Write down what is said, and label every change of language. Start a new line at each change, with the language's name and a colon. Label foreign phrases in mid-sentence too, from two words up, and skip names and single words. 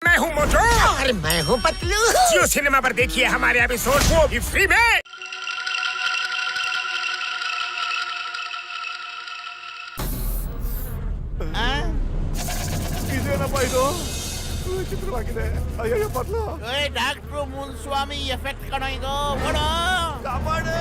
Hindi: मैं हूँ मोटू और मैं हूँ पतलू। जियो सिनेमा पर देखिए हमारे एपिसोड को भी फ्री में।
Kannada: ಇದೇನಪ್ಪ ಇದು ವಿಚಿತ್ರವಾಗಿದೆ. ಅಯ್ಯಯ್ಯೋ ಪತ್ಲು ಡಾಕ್ಟ್ರು ಮುನ್ಸ್ವಾಮಿ ಎಫೆಕ್ಟ್ ಕಣೋ ಇದು. ಓಡೋ ಕಾಪಾಡು.